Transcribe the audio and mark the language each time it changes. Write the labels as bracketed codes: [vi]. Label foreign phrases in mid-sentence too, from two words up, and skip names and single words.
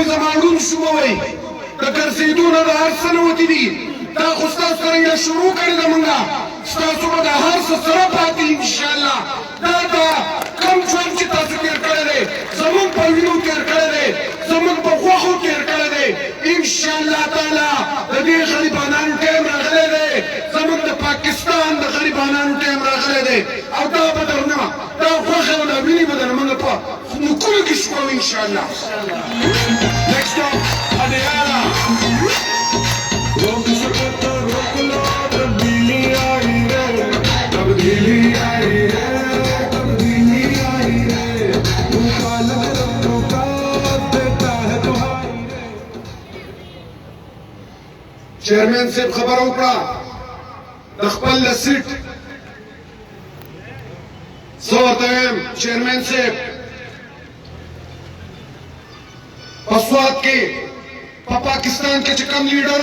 [ps] زما ړوند شوم وایي د ګرځېدو نه د هر څه نه وتي دي دا خو ستاسو سره یې شروع کړې ده مونږه ستاسو به د هر څه سره پاتې انشاءالله دا د کم ژوند چې تاسو تېر کړی دی زموږ په وینو تېر کړی دی زموږ په غوښو تېر کړی دی انشاءالله تعالی د دې غریبانانو ټایم راغلی دی زموږ د پاکستان د غریبانانو ټایم راغلی دی او دا به درنه دا غوښې او دا وینې به در موږ په نوکونو کې شکوو انشاءالله [en] Next up, Adiana. [ur] روک سکتا روک لو تبدیلی آئی رے تبدیلی آئی رے تبدیلی آئی رے مخالف ربوں کا دیتا ہے دہائی رے [ps] چیرمن صاحب خبر وکړه د خپل سیټ زه ورته وایم چیرمن صاحب په سوات کې په پاکستان کې چې کوم لیډر